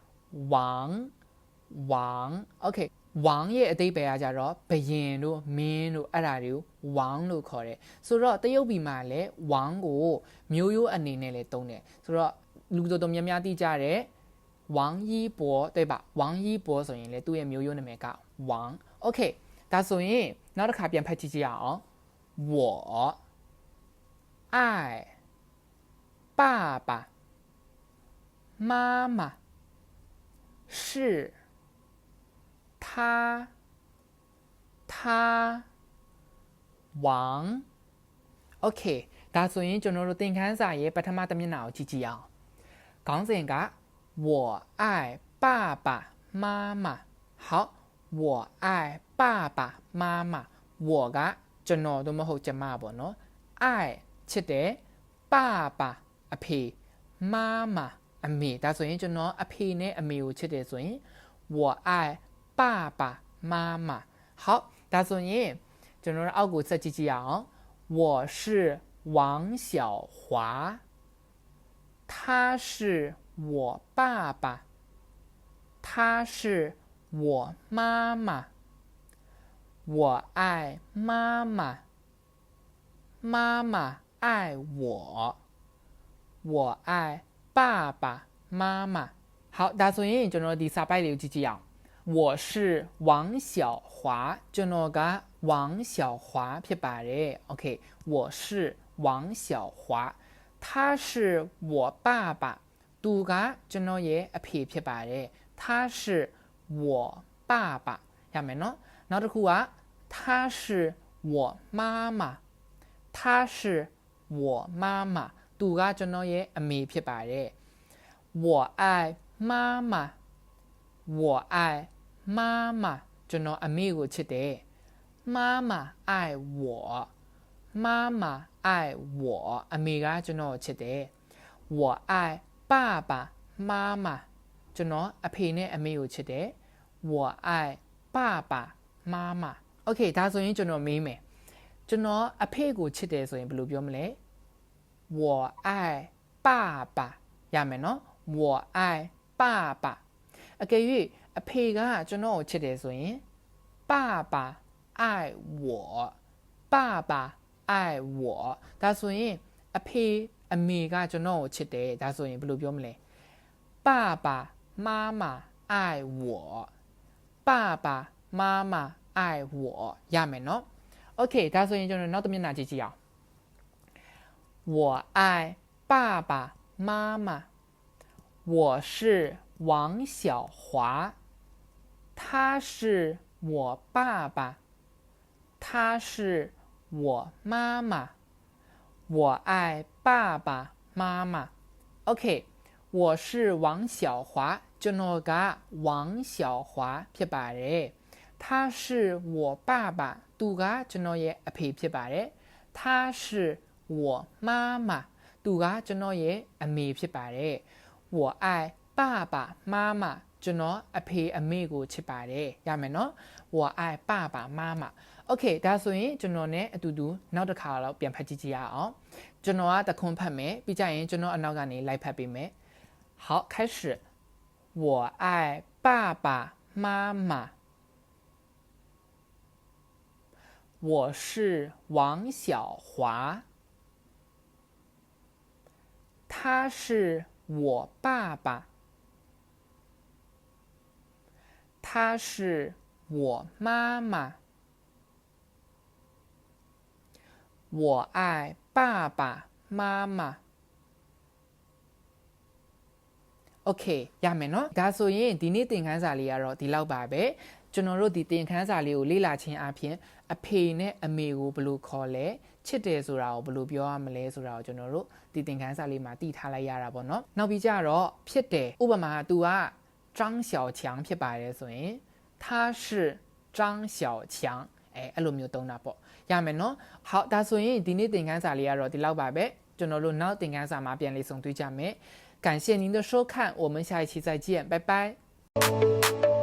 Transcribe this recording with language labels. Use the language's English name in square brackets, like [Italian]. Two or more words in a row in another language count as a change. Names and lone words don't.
[Burmese] 王 Okayဝမ်ရဲ့အတိတ်ပဲကကြတော့ဘယင်တို့မင်းတို့အဲ့ဒါတွေကိုဝ မ်လို့ခေါ်တယ်ဆိုတော့တရုတ်ပြည်မှာလည်းဝမ်ကိုမျိုးရိုးအနေနဲ့လည်းသုံးတယ်ဆိုတော့လူတော်တော်များများသိကြတယ်ဝမ်ယီဘော对吧ဝမ်ယီဘောဆိုရင်လည်းသူ့ရဲ့မျိုးရိုးနာမည်ကဝမ် Okay ဒါဆိုရင်နောက်တစ်ခါပြန်ဖတ်ကြည့်ကြအောင် [Chinese] 我爱爸爸妈妈是 [Burmese] 他王 Okay ဒါဆိုရင်ကျွန်တော်တို့သင်ခန်းစာရဲ့ပထမတစ်မျက်နှာကိုကြည့်ကြည့်အောင်ခေါင်းစဉ်က [Chinese] 我爱爸爸妈妈好我爱爸爸妈妈我 [Burmese] ကကျွန်တော်တို့မဟုတ်ကျမပေါ့နော် [Chinese] 爱ချစ် [Burmese] တယ်爸爸အဖေ妈妈အမေဒါဆိုရင်ကျွန်တော်အဖေ နဲ့အမေကိုချစ်တယ်ဆိုရင် [Chinese] 我爱爸爸妈妈好 [Burmese] ဒါဆိုရင်ကျွန်တော်တို့အောက်ကိုဆက်ကြည့်ကြည့်အောင် [Chinese] 我是王小华他是我爸爸他是我妈妈我爱妈妈妈妈爱我爱爸爸妈妈好 [Burmese] ဒါဆိုရင်ကျွန်တော်ဒီစာပိုက်လေးကိုကြည့်ကြည့်အောင် [Chinese] 我是王小华 [Burmese] ကျွန်တော်က [Chinese] 王小华 [Burmese] ဖြစ်ပါတယ် [Chinese] Okay 我是王小华他是我爸爸သူက [Burmese] ကျွန်တော်ရဲ့အဖေဖြစ်ပါတယ် [Chinese] 他是我爸爸 [Burmese] ရမယ်နော်နောက်တစ်ခုက [Chinese] 他是我妈妈他是我妈妈 [Burmese] သူကကျွန်တော်ရဲ့ [Chinese] အမေဖြစ်ပါတယ်我爱妈妈我爱妈妈 [Burmese] ကျွန်တော်အမေကိုချစ်တယ် [Chinese] 妈妈爱我妈妈 [Burmese] 爱我အမေကကျွန်တော်ကိုချစ်တယ် [Chinese] 我爱爸爸妈妈 [Burmese] ကျွန်တော်အ ဖေနဲ့အမေကိုချစ်တယ် [Chinese] 我爱爸爸妈妈 [Burmese] Okay ဒါဆိုရင်ကျွန်တော်မေးမယ်ကျွန်တော်အဖေကိုချစ်တယ်ဆိုရင်ဘယ်လိုပြောမလဲ [Chinese] 我爱爸爸 [Burmese] ရမယ်နော် [Chinese] 我爱爸爸 [Burmese] အကယ်၍အဖေကကျွန်တော်ကိုချစ်တယ်ဆိုရင် [Chinese] 爸爸爱我爸爸爱我 [Burmese] ဒါဆိုရင်အဖေ အမေကကျွန်တော်ကိုချစ်တယ်ဒါဆိုရင်ဘယ်လိုပြောမလဲ [Chinese] 爸爸妈妈爱我爸爸妈妈爱我 [Burmese] ရမယ်နော် Okay ဒါဆိုရင်ကျွန်တော်နောက်တစ်မျက်နှာကြည့်ကြည့်အောင် [Chinese] 我爱爸爸妈妈我是王小华他是我爸爸他是我妈妈我爱爸爸妈妈 OK 我是王小华 [Burmese] ကျွန်တော်က [Chinese] 王小华 [Burmese] ဖြစ်ပါတယ် [Chinese] 他是我爸爸 [Burmese] သူကကျွန်တော်ရဲ့အဖေဖြစ်ပါတယ် [Chinese] 他是我妈妈 [Burmese] သူကကျွန် တော်ရဲ့အမေဖြစ်ပါတယ် [Chinese] 我爱爸爸妈妈 [Burmese] ကျွန်တော်အဖေအမေကိုချစ်ပါတယ်ရမယ်နော် [Chinese] 我爱爸爸妈妈 [Burmese] Okay ဒါဆိုရင်ကျွန်တော် ਨੇ အတူတူနောက်တစ်ခါတော့ပြန်ဖတ်ကြည့်ကြရအောင်ကျွန်တော်ကတခွန်းဖတ်မယ်ပြီးကြရင်ကျွန်တော်အနောက်ကနေလိုက်ဖတ်ပေးမယ် [Chinese] 好开始我爱爸爸妈妈我是王小华他是我爸爸他是我妈妈我爱爸爸妈妈 Okay [Burmese] ရမယ်နော်ဒါဆိုရင်ဒီနေ့သင်ခန်းစာ လေးကတော့ဒီလောက်ပါပဲကျွန်တော်တို့ဒီသင်ခန်းစာလေးကိုလေ့လာခြင်းအပြင်အဖေနဲ့အမေကိုဘယ်လိုခေါ် လဲချစ်တယ်ဆိုတာကိုဘယ်လိုပြောရမလဲဆိုတာကိုကျွန်တော်တို့ဒီသင်ခန်းစာလေးမှာသိထားလိုက်ရတာပေါ့နော်နောက်ပြီးကြတော့ဖြစ်တယ်ဥပမာ तू က张小强ဖြစ်ပါတယ်ဆိုရင် [Chinese] 他是张小强 [Burmese] အဲ့လိုမျိုးသုံးတာပေါ့ရမယ်နော်好ဒါဆိုရင်ဒီနေ့သင်ခန်းစာလေးကတော့ဒီလောက်ပါပဲကျွန်တော်တို့နောက်သင်ခန်းစာမှာပြန်လေးဆုံတွေ့ကြမယ် [Chinese] 感谢您的收看我们下一期再见拜拜